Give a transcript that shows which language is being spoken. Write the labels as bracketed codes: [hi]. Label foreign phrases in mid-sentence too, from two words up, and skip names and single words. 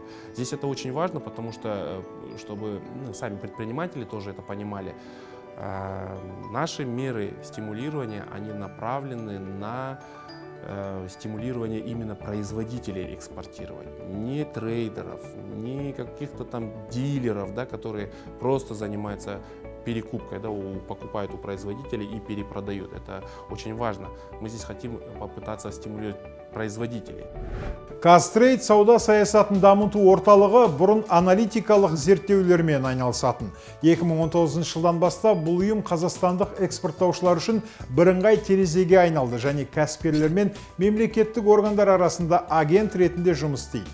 [ru] Здесь это очень важно, потому что, чтобы сами предприниматели тоже это понимали, наши меры стимулирования, они направлены на стимулирование именно производителей экспортировать, не трейдеров, не каких-то там дилеров, да, которые просто занимаются перекупкой, да, покупают у производителей и перепродают. Это очень важно. Мы здесь хотим попытаться стимулировать производителей. [kk] Қазтрейд сауда саясатын дамыту орталығы бұрын аналитикалық зерттеулермен айналысатын. 2019 жылдан бастап бұл ұйым қазақстандық экспорттаушылар үшін бірыңғай терезеге айналды және кәсіпкерлер мен мемлекеттік органдар арасында агент ретінде жұмыс істейді.